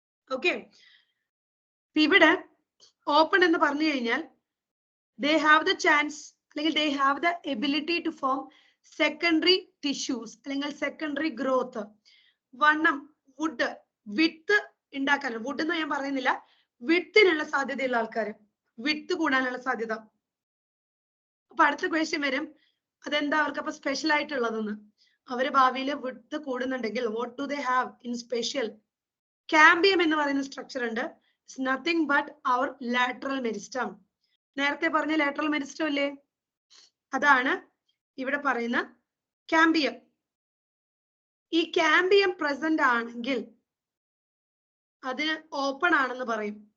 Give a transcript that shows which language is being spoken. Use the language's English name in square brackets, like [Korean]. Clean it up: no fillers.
[Malayalam] Okay, ഇവിടെ open എന്ന് പറഞ്ഞു കഴിഞ്ഞാൽ [English] They have the chance അല്ലെങ്കിൽ they have the ability to form secondary tissues അല്ലെങ്കിൽ secondary growth. [Malayalam] വണ്ണം, വുഡ്, വിത്ത് ഉണ്ടാക്കാൻ, വുഡ് എന്ന് ഞാൻ പറയുന്നില്ല, വിത്തിനുള്ള സാധ്യതയുള്ള ആൾക്കാർ, വിത്ത് കൂടാനുള്ള സാധ്യത. അപ്പൊ അടുത്ത ക്വസ്റ്റ്യൻ വരും, അതെന്താ അവർക്ക് അപ്പൊ സ്പെഷ്യൽ ആയിട്ടുള്ളതെന്ന്. അവര് ഭാവിയിൽ വിട്ട് കൂടുന്നുണ്ടെങ്കിൽ [English] what do they have in special? [Malayalam] Cambium എന്ന് പറയുന്ന സ്ട്രക്ചർ ഉണ്ട്. [English] It's nothing but our lateral meristem. [Malayalam] നേരത്തെ പറഞ്ഞ lateral meristem അല്ലേ, അതാണ് ഇവിടെ പറയുന്ന cambium. ഈ cambium present ആണെങ്കിൽ അതിന് ഓപ്പൺ ആണെന്ന് പറയും.